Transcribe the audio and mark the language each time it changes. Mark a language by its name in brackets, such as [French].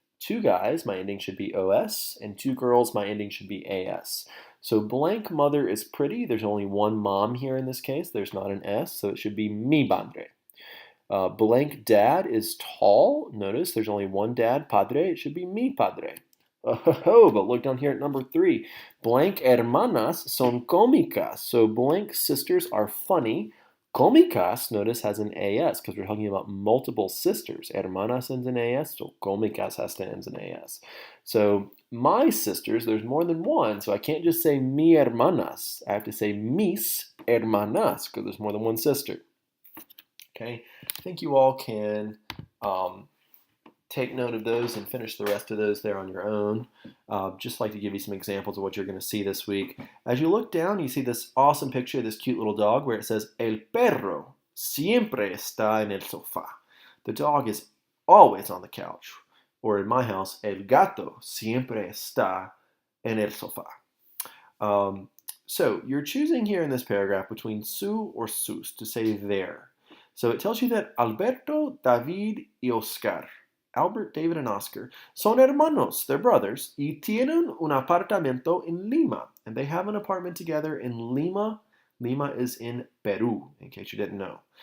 [English] Two guys, my ending should be OS, and two girls, my ending should be AS. So blank mother is pretty. There's only one mom here in this case. There's not an S, so it should be mi madre. Blank dad is tall. Notice there's only one dad, padre. It should be mi padre. Oh, but look down here at number 3. [Spanish] Blank hermanas son cómicas. [English] So blank sisters are funny. Cómicas, notice, has an AS because we're talking about multiple sisters. Hermanas ends in AS, so cómicas has to end in AS. So my sisters, there's more than one, so I can't just say mi hermanas. I have to say mis hermanas because there's more than one sister. Okay, I think you all can take note of those and finish the rest of those there on your own. Just like to give you some examples of what you're going to see this week. As you look down, you see this awesome picture of this cute little dog where it says, [Spanish] El perro siempre está en el sofá. [English] The dog is always on the couch. Or in my house, [Spanish] El gato siempre está en el sofá. [English] So you're choosing here in this paragraph between su or sus to say there. So it tells you that Alberto, David, y Oscar, Albert, David, and Oscar, [Spanish] son hermanos, [English] they're brothers, [Spanish] y tienen un apartamento en Lima. [English] And they have an apartment together in Lima. Lima is in Peru, in case you didn't know.